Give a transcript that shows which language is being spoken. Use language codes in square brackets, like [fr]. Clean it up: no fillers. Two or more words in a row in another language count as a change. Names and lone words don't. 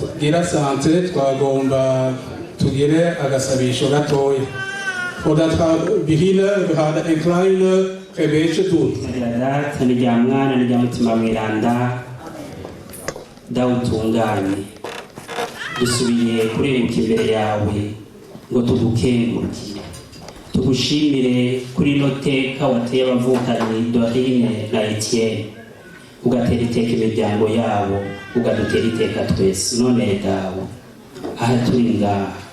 [rn] muhira sante twagomba tugire agasabisho gatoya [nl] voordat beginnen we gaan een kleine gebedje doen. [rn] Nirya mwana nirya mutima mweranda dawutunganye dusubiye kurenguka imbere yawe ngo tugukengurukire tugushimire kuri ino teka wateye abavukanyi Dorine na Etienne ugatera iteka imiryango yabo ugadutera iteka twese none dawe aha turi ngaha